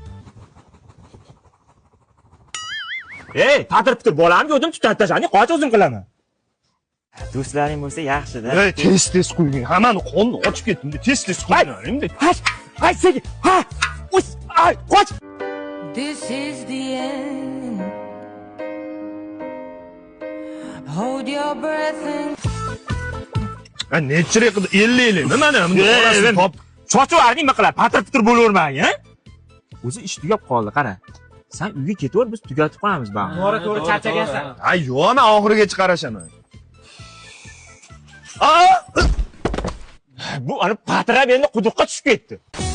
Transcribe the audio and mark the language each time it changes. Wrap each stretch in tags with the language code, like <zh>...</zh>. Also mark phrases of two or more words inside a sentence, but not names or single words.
<uz>Ey, ta'tir-pitir bolamga o'zim tutib tashlani, qoch o'zim qilaman. Do'stlaring bo'lsa yaxshi-da. Ey, tez qo'ying. Hammani qonni ochib ketdim. Tez qo'ying. Hay, sekin. Ha! Ay, qoch.</uz> <en>This is the end. Hold your breath and</en> <uz>Nechchilik qildi? 50. Nimani? Orasini top. Sochuvlarni nima qiladi? Patir-pitir bo'lavermang, ha? O'zi ish tugab qoldi, qara. Sen uyga ketaver, biz tugatib qo'yamiz, ba'zi. To'g'ri charchagansan. Ay, yo'q, men oxirigacha qarashaman. Bu ana patirab endi quduqqa tushib ketdi.</uz>